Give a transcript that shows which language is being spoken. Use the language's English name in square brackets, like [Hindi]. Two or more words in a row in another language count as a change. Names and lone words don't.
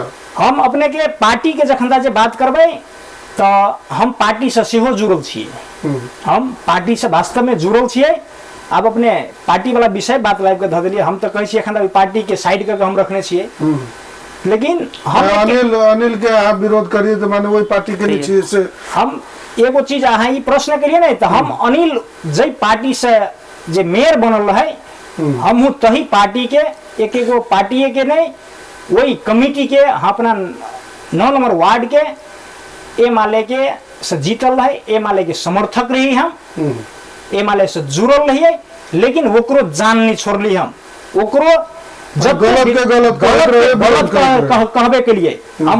[Maithili] हम अपने के पार्टी के जखन जे बात करबै तो हम पार्टी से सेहो जुड़ल छियै हम पार्टी से वास्तव में जुड़ल छियै अब अपने पार्टी वाला विषय बात लाइव के ध देलिए हम तो कहै छी एखन पार्टी के साइड करके हम रखने छियै लेकिन हम अनिल के आप विरोध करिए तो माने वही पार्टी के लिए छे से हम एगो चीज अहाँ ई प्रश्न करिए ना तो हम अनिल जै पार्टी से जे मेयर बनल है हम तही पार्टी के एक एगो पार्टी के नहीं वही कमिटी के अपना 9 नंबर वार्ड के ए माले के से जीतल है ए माले के समर्थक रही हम ए माले से जुड़ल रहिए लेकिन ओकरो जान नहीं छोड़ली हम ओकरो जब गलत कहबे के लिए हम